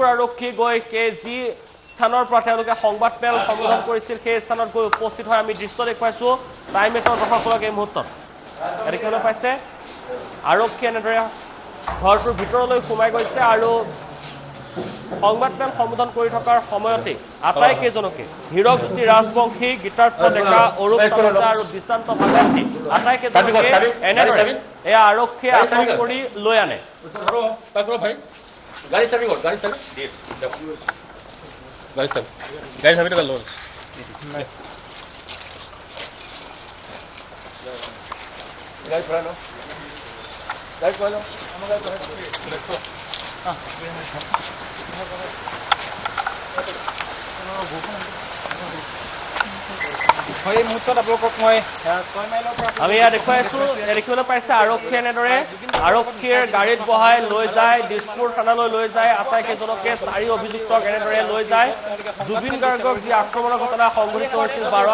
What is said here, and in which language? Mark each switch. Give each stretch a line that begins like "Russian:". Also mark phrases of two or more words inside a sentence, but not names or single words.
Assamese: আৰক্ষী গৈ যি স্থানৰ পৰা তেওঁলোকে সংবাদমেল সম্বোধন কৰিছিল সেই স্থানত গৈ উপস্থিত হয় আমি দৃশ্য দেখুৱাইছো টাইমেটৰ দৰ্শকসকলক এই মুহূৰ্তত দেখিবলৈ পাইছে আৰক্ষী এনেদৰে ঘৰটোৰ ভিতৰলৈ সোমাই গৈছে আৰু সংবাদমেল সম্বোধন কৰি থকাৰ সময়তে আটাইকেইজনকে হিৰকজ্যোতি ৰাজবংশী গীতাৰ্থ ডেকা অৰূপ তালুকদাৰ আৰু দিশান্ত ভাগৱতী আটাইকেইজনকে এনেদৰে এয়া আৰক্ষীয়ে আটক কৰি লৈ আনে
Hindi: गाड़ी चाबी लो गाड़ी पड़ा लो
Assamese: এই মুহূৰ্তত আপোনালোকক মই 6 মাইলৰ পৰা আমি ইয়াত দেখুৱাইছো দেখিবলৈ পাইছে আৰক্ষী এনেদৰে আৰক্ষীৰ গাড়ীত বহাই লৈ যায় দিছপুৰ থানালৈ লৈ যায় আটাইকেইজনকে চাৰি অভিযুক্তক এনেদৰে লৈ যায় জুবিন গাৰ্গক যি আক্ৰমণৰ ঘটনা সংঘটিত হৈছিল 12